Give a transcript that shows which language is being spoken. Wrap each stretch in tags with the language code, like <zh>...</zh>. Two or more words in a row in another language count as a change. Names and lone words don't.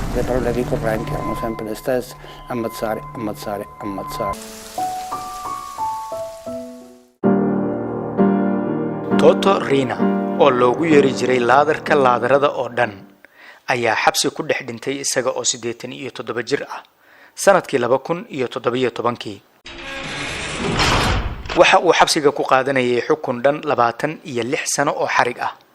<it>però le ricorrenti erano sempre le stesse: ammazzare, ammazzare, ammazzare.</it> <so>Toto Riina oo loogu yeeri jiray laadarka laadarada oo dhan ayaa xabsi ku dhex dhintay isaga oo 87 jir ah sanadkii 2017. waxa uu xabsiga ku qaadanayay xukun dhan 26 sano oo xarig ah.</so>